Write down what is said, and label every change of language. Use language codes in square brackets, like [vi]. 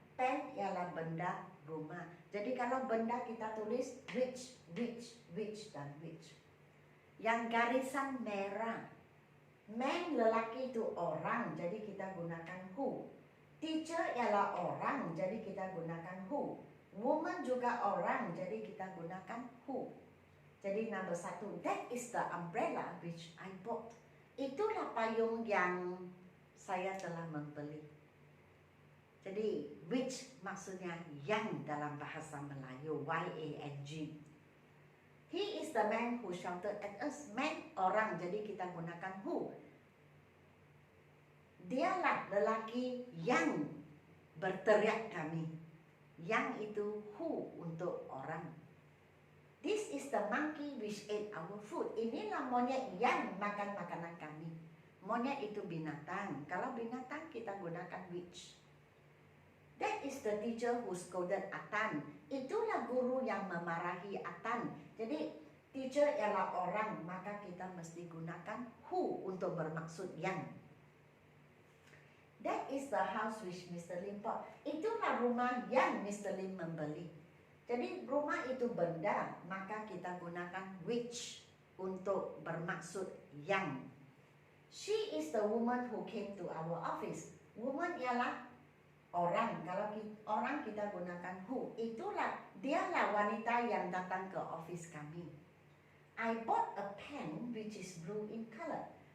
[ms] Pen ialah benda, rumah. Jadi kalau benda kita tulis which, dan which. Yang garisan merah, man lelaki itu orang, jadi kita gunakan who. Teacher ialah orang, jadi kita gunakan who. Woman juga orang, jadi kita gunakan who. [en] Jadi number 1, that is the umbrella which I bought. [ms] Itulah payung yang saya telah membeli. Jadi which maksudnya yang dalam bahasa Melayu, Y-A-N-G. [en] He is the man who shouted at us. [ms] Man orang, jadi kita gunakan who. Dialah lelaki yang berteriak kami. Yang itu who untuk orang. [en] This is the monkey which ate our food. [ms] Inilah monyet yang makan makanan kami. Monyet itu binatang. Kalau binatang kita gunakan which. [en] That is the teacher who scolded Atan. [ms] Itulah guru yang memarahi Atan. Jadi teacher ialah orang, maka kita mesti gunakan who untuk bermaksud yang. [en] That is the house which Mr. Lim bought. [ms] Itulah rumah yang Mr. Lim membeli. Jadi rumah itu benda, maka kita gunakan which untuk bermaksud yang. [en] She is the woman who came to our office. [ms] Woman ialah orang. Kalau orang kita gunakan who. Itulah, dialah wanita yang datang ke office kami. [en] I bought a pen which is blue in color.